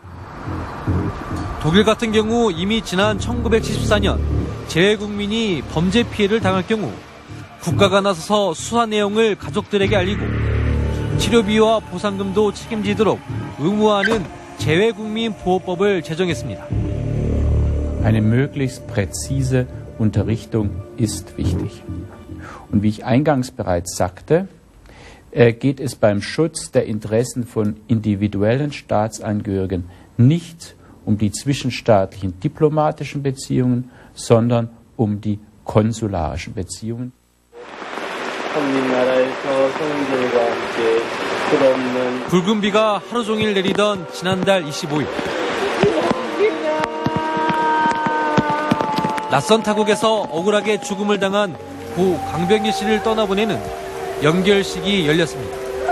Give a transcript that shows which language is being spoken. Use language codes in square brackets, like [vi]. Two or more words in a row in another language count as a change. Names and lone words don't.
[ko] 독일 같은 경우 이미 지난 1974년 재외국민이 범죄 피해를 당할 경우 국가가 나서서 수사 내용을 가족들에게 알리고 치료비와 보상금도 책임지도록 의무화하는 재외국민보호법을 제정했습니다. [de] Eine möglichst präzise Unterrichtung ist wichtig. Und wie ich eingangs bereits sagte, geht es beim Schutz der Interessen von individuellen Staatsangehörigen nicht um die zwischenstaatlichen diplomatischen Beziehungen, sondern um die konsularischen Beziehungen. [ko] 붉은 비가 하루 종일 내리던 지난달 25일. 낯선 타국에서 억울하게 죽음을 당한 고 강병기 씨를 떠나보내는 연결식이 열렸습니다.